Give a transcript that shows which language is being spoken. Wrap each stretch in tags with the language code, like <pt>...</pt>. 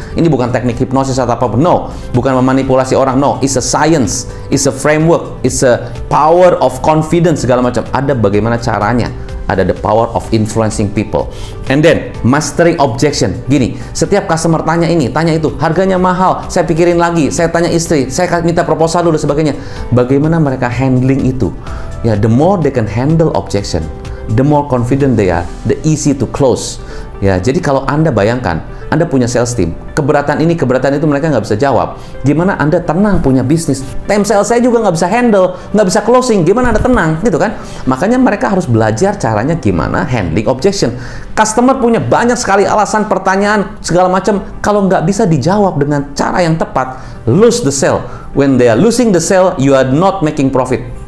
<id>Ini bukan teknik hipnosis atau apa, no. Bukan memanipulasi orang, no.</id> <en>It's a science, it's a framework, it's a power of confidence,</en> <id>segala macam. Ada bagaimana caranya. Ada</id> <en>the power of influencing people. And then, mastering objection.</en> <id>Gini, setiap customer tanya ini, tanya itu, harganya mahal, saya pikirin lagi, saya tanya istri, saya minta proposal dulu, sebagainya. Bagaimana mereka handling itu?</id> <en>Ya, the more they can handle objection, the more confident they are, the easy to close.</en> <id>Ya, jadi kalau Anda bayangkan, Anda punya sales team, keberatan ini, keberatan itu mereka nggak bisa jawab. Gimana Anda tenang punya bisnis? Tim sales saya juga nggak bisa handle, nggak bisa closing. Gimana Anda tenang, gitu kan? Makanya mereka harus belajar caranya gimana handling objection. Customer punya banyak sekali alasan, pertanyaan, segala macam. Kalau nggak bisa dijawab dengan cara yang tepat,</id> <en>lose the sale. When they are losing the sale, you are not making profit.</en>